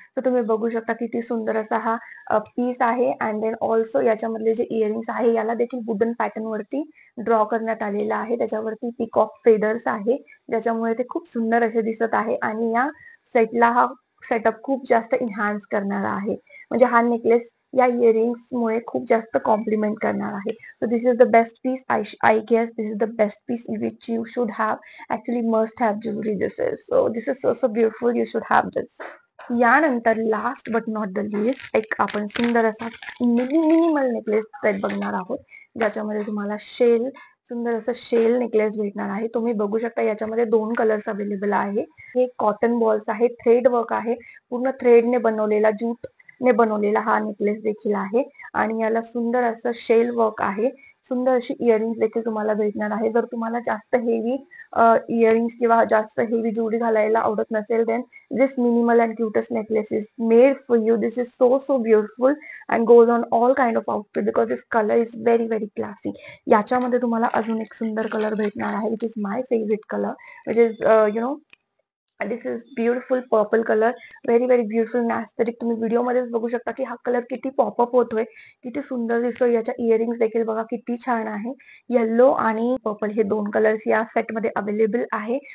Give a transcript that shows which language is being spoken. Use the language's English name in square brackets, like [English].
[Marathi] तर तुम्ही बघू शकता किती सुंदर असा हा पीस आहे. [English] and then also [Marathi] याच्यामधले जे इयरिंग्स आहे याला देखील वुडन पॅटर्न वरती ड्रॉ करण्यात आलेला आहे. त्याच्यावरती पिकॉक फेदर्स आहे, ज्याच्यामुळे ते खूप सुंदर असे दिसत आहे. आणि या सेटला हा सेटअप खूप जास्त इन्हान्स करणारा आहे. म्हणजे हा नेकलेस या इयरिंग्स मुळे खूप जास्त कॉम्प्लिमेंट करणार आहे. [English] So this is the best piece. I guess this is the best piece which you should have. Actually must have jewellery this is. So this is so beautiful. You should have this. [Marathi] यानंतर [English] last but not the least [Marathi] एक आपण सुंदर असा minimal necklace set बघणार आहोत, ज्याच्यामध्ये तुम्हाला सुंदर असं शेल नेकलेस भेटणार आहे. तुम्ही बघू शकता याच्यामध्ये 2 कलर्स अवेलेबल आहे. हे कॉटन बॉल्स आहे, थ्रेड वर्क आहे, पूर्ण थ्रेडने बनवलेला, ने बनवलेला हा नेकलेस देखील आहे. आणि याला सुंदर असं शेल वर्क आहे. सुंदर अशी इयरिंग्स देखील तुम्हाला भेटणार आहे. जर तुम्हाला जास्त हेवी इयरिंग्स किंवा जास्त हेवी ज्वेलरी घालायला आवडत नसेल, then [English] this minimal and cutest necklace is made for you. This is so so beautiful and goes on all kind of outfit because this color is very very classy. [Marathi] याच्यामध्ये तुम्हाला अजून एक सुंदर colour भेटणार आहे, [English] which is my favorite color, which is this is beautiful purple colour. Very very beautiful aesthetic. [Marathi] तुम्ही video मध्येच बघू शकता की हा कलर किती पॉपअप होतोय, किती सुंदर दिसतोय. याच्या इयरिंग्स देखील बघा किती छान आहे. येल्लो आणि पर्पल हे 2 कलर्स या सेट मध्ये अवेलेबल आहे.